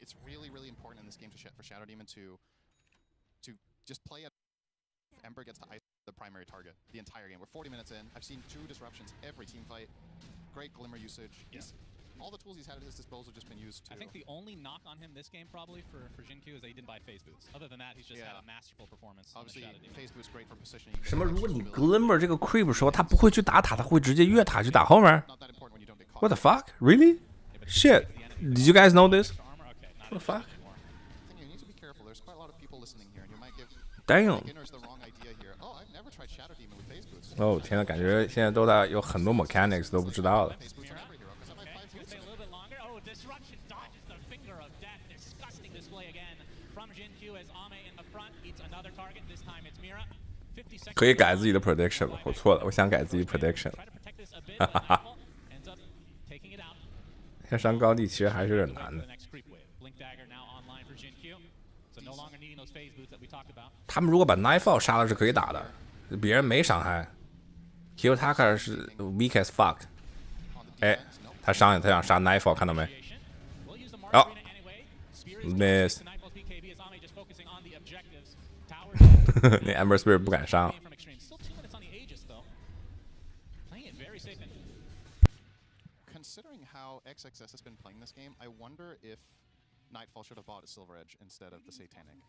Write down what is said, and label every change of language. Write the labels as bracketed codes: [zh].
[en] It's really, really important in this game for Shadow Demon to just play at Ember gets to ice the primary target the entire game. We're 40 minutes in. I've seen 2 disruptions every team fight. Great glimmer usage. All the tools he's had at his disposal have just been used to. I think the only knock on him this game probably for Jin Q is that he didn't buy phase boots. Other than that, he's just had a masterful performance. Obviously, phase boots great for positioning. [zh] 什么？如果你 Glimmer 这个 creep 时候，他不会去打塔，他会直接越塔去打后面。 [en] What the fuck? Really? Shit! Did you guys know this? What the fuck? You need to be careful. There's quite a lot of people listening here, and you might give Damn! beginners the wrong idea here. Oh, I've never tried Shadow Demon with phase boots. [zh] 哦天呐，感觉现在都在有很多 mechanics 都不知道了。 [en] Phase boots on every hero because I have 5 boots. Stay a little bit longer. Oh, disruption dodges the finger of death. Disgusting display again from Jin Q as Ame in the front eats another target. This time it's Mira. 50 seconds. [zh] 可以改自己的 prediction 了，我错了，我想改自己 prediction。 [en] Try to protect this a bit, but Nightfall ends up taking it out. [zh] 要上高地其实还是有点难 [en] The [zh] 的。 [en] next creep wave. Blink dagger now online for Jin Q. So no longer needing those phase boots that we talked about. [zh] 他们如果把 Nightfall 杀了是可以打的，别人没伤害。 [en] Kiyotaka 是 weak as fuck。 [zh] 哎，他上去，他想杀 Nightfall， 看到没？ [en] We'll use the Mark 哦 Arena anyway. Spear is Miss. to Nightfall's BKB as Ame just focusing on the objectives. Towers [zh] 那 Ember Spirit 不敢上。 [en] from extreme. Still 2 minutes on the Aegis though. Playing it very safe. Considering how XXS has been playing this game, I wonder if Nightfall should have bought a Silver Edge instead of the Satanic.